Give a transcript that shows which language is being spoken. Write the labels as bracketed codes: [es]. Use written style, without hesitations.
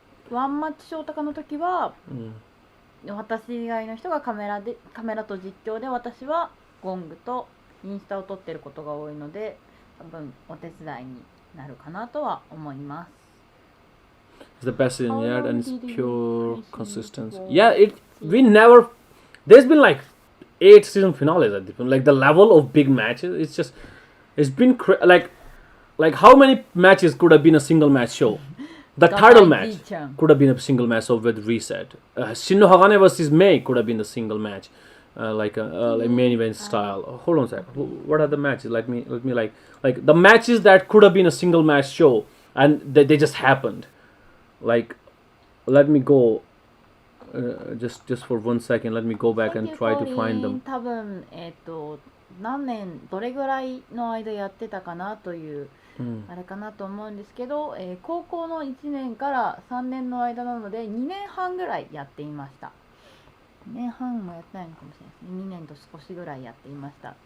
[ja] ワンマッチショーとかの時は、私以外の人がカメラと実況で、私はゴングとインスタを撮ってることが多いので、多分お手伝いになるかなとは思います。 [en] It's the best in yet, and it's pure consistency. Yeah, there's been like 8 season finales at this point. Like the level of big matches, it's been like how many matches could have been a single match show? The title match could have been a single match with reset. Shinno Hagane vs Mei could have been a single match, like main event style. Hold on a sec. What are the matches? Let me like the matches that could have been a single match show and they just happened. Like, let me go. Just for 1 second, let me go back and try to find them. [ja] 多分何年どれぐらいの間やってたかなという、あれかなと思うんですけど、高校の1年から3年の間なので2年半ぐらいやっていました。 2年半もやってないのかもしれないですね。2年と少しぐらいやっていました。